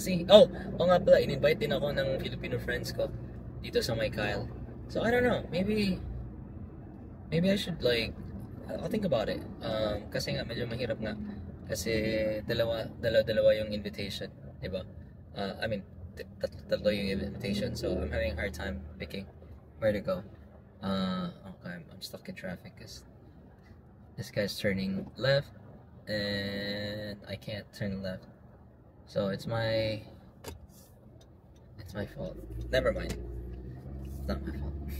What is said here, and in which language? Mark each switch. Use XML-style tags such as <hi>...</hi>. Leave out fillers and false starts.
<tl>Oh nga pala, in-invite din ako ng Filipino friends ko dito sa may Kyle.</tl> <en>So I don't know, maybe I should like, I'll think about it.</en> <tl>Kasi nga medyo mahirap nga kasi dalawa yung invitation, diba?</tl> <en>I mean,</en> <tl>tatlo yung invitation,</tl> <en>so I'm having a hard time picking where to go. Okay, I'm stuck in traffic because this guy's turning left and I can't turn left. So it's my fault. Never mind. It's not my fault.</en>